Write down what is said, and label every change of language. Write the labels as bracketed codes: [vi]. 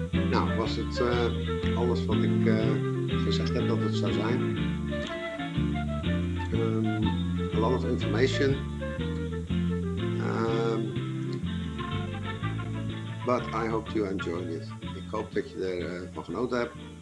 [nl] Nou, was het alles wat ik gezegd heb dat het zou zijn? [en] A lot of information, but I hope you enjoyed it. [nl] Ik hoop dat je ervan genoten hebt.